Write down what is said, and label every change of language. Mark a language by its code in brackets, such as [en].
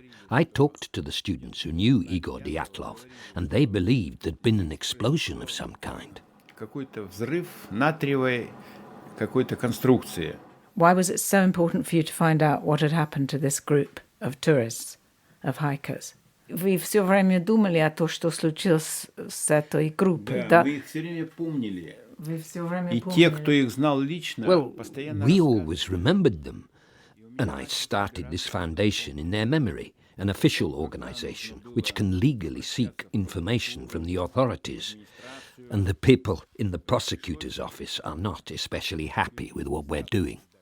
[en] I talked to the students who knew Igor Dyatlov, and they believed there'd been an explosion of some kind. Why was it so important for you to find out what had happened to this group of tourists, of hikers? [ru] Вы все время думали о том, что случилось с этой группой, да? Мы их все время помнили. Вы все время И те, кто их знал лично, постоянно [en] We always remembered them, and I started this foundation in their memory, an official organisation which can legally seek information from the authorities. And the people in the prosecutor's office are not especially happy with what we're doing.